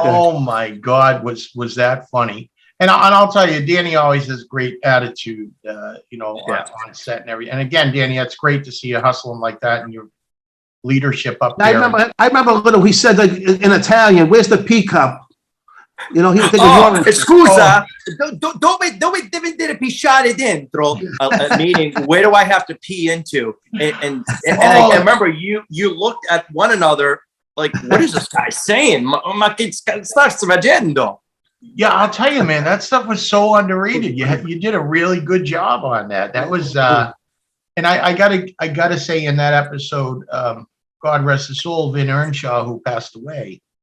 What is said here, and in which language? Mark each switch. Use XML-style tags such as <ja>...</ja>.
<en>Oh my God, was that funny? And I'll tell you, Danny always has great attitude, on set and everything. And again, Danny, it's great to see you hustling like that and your leadership up there. I remember a little. He said like, in Italian, "Where's the pea cup?" He was thinking,</en> <it>scusa, dove deve pisciare dentro?</it> <en>Meaning, where do I have to pee into? And I remember you looked at one another like, what is this guy saying?</en> <it>Ma che sta facendo?</it> <en>Yeah, I'll tell you, man, that stuff was so underrated. You did a really good job on that. That was, and I gotta say, in that episode, God rest his soul, Vin Earnshaw, who passed away.</en>